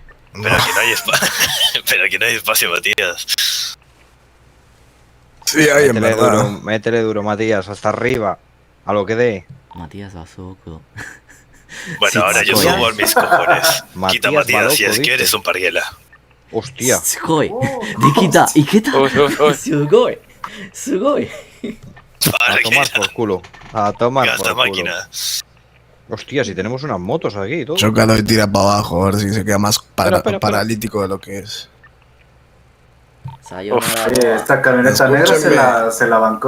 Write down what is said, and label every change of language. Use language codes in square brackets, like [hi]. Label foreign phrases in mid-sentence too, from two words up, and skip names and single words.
[es] Pero aquí no hay espacio. Pero aquí no hay espacio, Matías. Sí, hay, en verdad. Métele duro, Matías, hasta arriba. A lo que dé. Matías Bazoco. Bueno, ahora yo subo a mis cojones. Quita, Matías, si es que eres un parguela. Hostia. [ja] すごい。できた。行けた。すごい. [es] A tomar por culo. A tomar Gasta por culo. máquina. Hostia, si tenemos unas motos aquí y todo. Chócalo y tira para abajo, a ver si se queda más paralítico de lo que es. Esta camioneta negra se la bancó,